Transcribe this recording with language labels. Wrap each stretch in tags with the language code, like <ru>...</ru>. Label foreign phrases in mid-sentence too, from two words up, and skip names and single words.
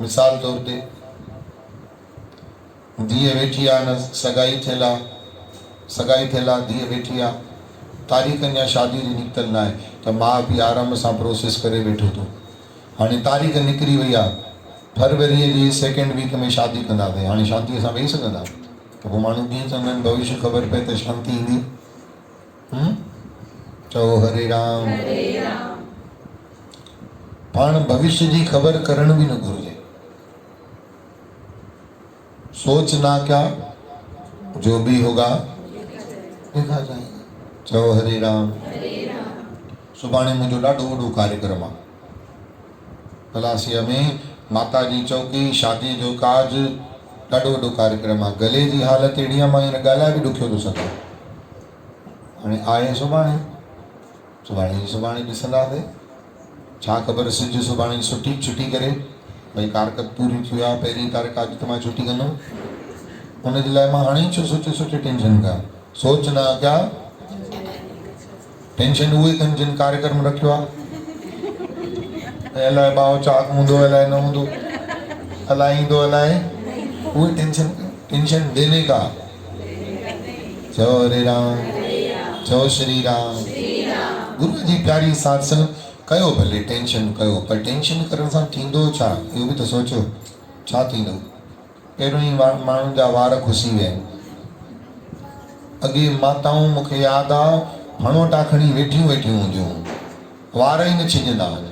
<sd>मिसाल तौर ते धीअ वेठी आहे न, सगाई थियल आहे, धीअ वेठी आहे, तारीख़ अञा शादी जी निकितल न आहे, त माउ पीउ आराम सां प्रोसेस करे वेठो थो। हाणे तारीख़ निकिरी वई आहे, फरवरीअ जी</sd> <en>second week</en> <sd>में शादी कंदासीं, हाणे शांतीअ सां वेही सघंदा? त पोइ माण्हू कीअं चवंदा आहिनि भविष्य ख़बर पए त शांती ईंदी? चओ हरे राम। पाण भविष्य जी ख़बर करण बि न घुरिजे।</sd> <hi>सोच ना क्या जो भी होगा देखा जाएगा।</hi> <sd>चओ हरे राम। सुभाणे मुंहिंजो ॾाढो वॾो कार्यक्रम आहे पलासीअ में, माता जी चौकी, शादी जो काज, ॾाढो वॾो कार्यक्रम आहे। गले जी हालत अहिड़ी आहे मां हींअर ॻाल्हाए बि ॾुखियो थो सघां। हाणे आहे सुभाणे ॾिसंदासीं, छा ख़बर सिज सुभाणे छुटी करे भई कारकत पूरी थी आहे, पहिरीं तारीख़ अॼु त मां छुटी कंदुमि, उनजे लाइ मां हाणे ई छो सोचे टेंशन कयां?</sd> <hi>सोच ना क्या,</hi> <sd>टेंशन उहे कनि जिन कार्यक्रम रखियो आहे। अलाए ॿाओ चाक हूंदो, अलाए न हूंदो, अलाए ईंदो अलाए, उहे</sd> <hi>टेंशन देने का।</hi> <sd>चओ हरे राम, चओ श्री राम। गुरू जी प्यारी सत्संग कयो, भले टेंशन कयो, पर टेंशन करण सां थींदो छा इहो बि त सोचो। छा थींदो? पहिरियों ई माण्हुनि जा वार खुसी विया आहिनि। अॻे माताऊं मूंखे यादि आहे फणोटा खणी वेठियूं हूंदियूं, वार ई न छिजंदा हुआ।</sd>